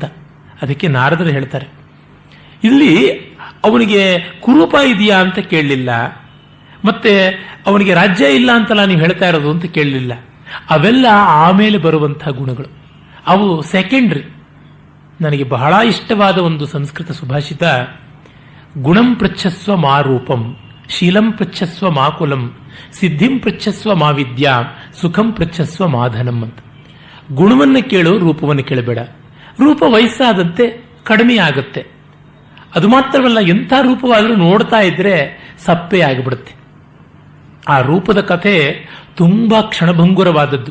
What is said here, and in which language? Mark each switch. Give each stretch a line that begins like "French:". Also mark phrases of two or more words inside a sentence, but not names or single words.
Kannada: ಅದಕ್ಕೆ ನಾರದರು ಹೇಳ್ತಾರೆ, ಇಲ್ಲಿ ಅವನಿಗೆ ಕುರೂಪ ಇದೆಯಾ ಅಂತ ಕೇಳಲಿಲ್ಲ, ಮತ್ತೆ ಅವನಿಗೆ ರಾಜ್ಯ ಇಲ್ಲ ಅಂತಲ್ಲ ನೀವು ಹೇಳ್ತಾ ಇರೋದು ಅಂತ ಕೇಳಲಿಲ್ಲ. ಅವೆಲ್ಲ ಆಮೇಲೆ ಬರುವಂತಹ ಗುಣಗಳು, ಅವು ಸೆಕೆಂಡ್ರಿ. ನನಗೆ ಬಹಳ ಇಷ್ಟವಾದ ಒಂದು ಸಂಸ್ಕೃತ ಸುಭಾಷಿತ,
Sanskrit: ಗುಣಂ ಪೃಚ್ಛಸ್ವ ಮಾ ರೂಪಂ, ಶೀಲಂ ಪೃಚ್ಛಸ್ವ ಮಾ ಕುಲಂ, ಸಿದ್ಧಿಂ ಪೃಚ್ಛಸ್ವ ಮಾ ವಿದ್ಯಾ, ಸುಖಂ ಪೃಚ್ಛಸ್ವ ಮಾಧನಂ
Kannada: ಅಂತ. ಗುಣವನ್ನು ಕೇಳು, ರೂಪವನ್ನು ಕೇಳಬೇಡ. ರೂಪ ವಯಸ್ಸಾದಂತೆ ಕಡಿಮೆ ಆಗುತ್ತೆ. ಅದು ಮಾತ್ರವಲ್ಲ, ಎಂಥ ರೂಪವಾದರೂ ನೋಡ್ತಾ ಇದ್ರೆ ಸಪ್ಪೆ ಆಗಿಬಿಡುತ್ತೆ. ಆ ರೂಪದ ಕಥೆ ತುಂಬಾ ಕ್ಷಣಭಂಗುರವಾದದ್ದು.